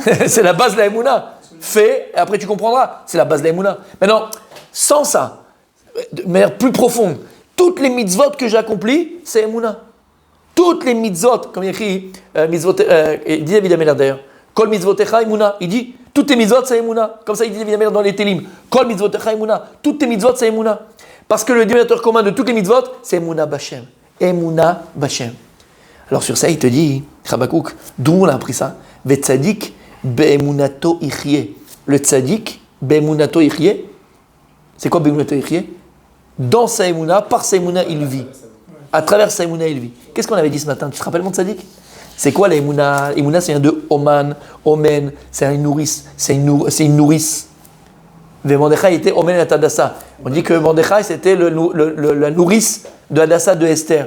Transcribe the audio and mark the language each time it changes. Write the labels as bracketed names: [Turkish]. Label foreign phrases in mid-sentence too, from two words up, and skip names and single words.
[French] C'est la base de la Emouna. Fais, et après tu comprendras. C'est la base de la Emouna. Maintenant, sans ça, de manière plus profonde, toutes les mitzvot que j'accomplis, c'est Emouna. Toutes les mitzvot, comme il écrit, il dit David Améler d'ailleurs, [Hebrew] כל מצוותיך אמונה. [French] Il dit, toutes les mitzvot c'est Emouna. Comme ça il dit David Améler dans les Télim. [Hebrew] כל מצוותיך אמונה. [French] Toutes les mitzvot c'est Emouna. Parce que le dénominateur commun de toutes les mitzvot, c'est [Hebrew] אמונה בהשם. אמונה בהשם. [French] Alors sur ça, il te dit, Habakouk, d'où on a appris ça? [Hebrew] וצדיק באמונתו יחיה. Le צדיק באמונתו יחיה. [French] C'est quoi [Hebrew] באמונתו יחיה? [French] Dans sa emuna, par sa emuna, il vit. À travers sa emuna, il vit. Qu'est-ce qu'on avait dit ce matin? Tu te rappelles mon tzadik? C'est quoi la emuna? Emuna, c'est un de oman, omen, c'est une nourrice. C'est une nourrice. Mordechai était omen et Hadassah. On dit que Mordechai, c'était la nourrice de Hadassah de Esther.